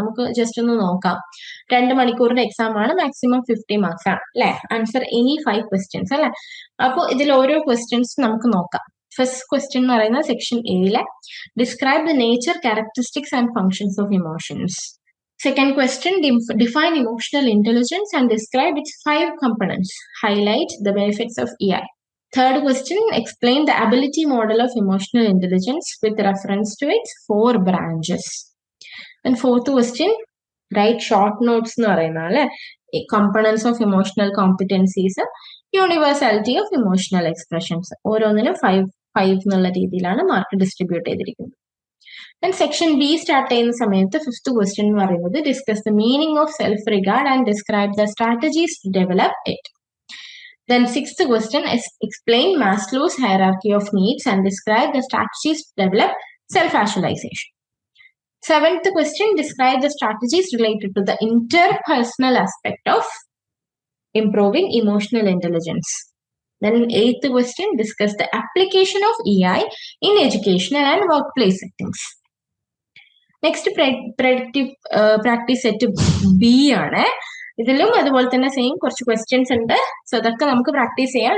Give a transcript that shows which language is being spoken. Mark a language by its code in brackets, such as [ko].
[ml] നമുക്ക് ജസ്റ്റ് ഒന്ന് നോക്കാം. 2 മണിക്കൂറിന്റെ എക്സാം ആണ്, മാക്സിമം 50 മാർക്സ് ആണ് അല്ലെ. ആൻസർ എനി 5 ക്വസ്റ്റ്യൻസ് അല്ലെ. അപ്പോൾ ഇതിൽ ഓരോ ക്വസ്റ്റ്യൻസ് നമുക്ക് നോക്കാം. [en] first question [ml] എന്ന് പറയുന്നത് [en] Section എയിലെ describe the nature, characteristics and functions of emotions. Second question, define emotional intelligence and describe its 5 components. Highlight the benefits of EI. Third question, explain the ability model of emotional intelligence with reference to its 4 branches. And fourth question, write short notes [ml] എന്ന് പറയുന്നത് [en] components of emotional competencies, universality of emotional expressions. [ml] ഓരോന്നിനും 5 എന്നുള്ള രീതിയിലാണ് mark distribute ചെയ്തിരിക്കുന്നത്. [en] Then section B start [ml] ചെയ്യുന്ന സമയത്ത് [en] fifth question [ml] എന്ന് പറയുന്നത് [en] Discuss the meaning of self regard and describe the strategies to develop it. Then sixth question is explain Maslow's hierarchy of needs and describe the strategies to develop self-actualization. Seventh question, describe the strategies related to the interpersonal aspect of improving emotional intelligence. Then eighth question, discuss the application of EI in educational and workplace settings. Next predictive practice set B [ml] ആണ്. ഇതിലും അതുപോലെ തന്നെ same കുറച്ച് questions ഉണ്ട്. So അതൊക്കെ നമുക്ക് practice ചെയ്യാം.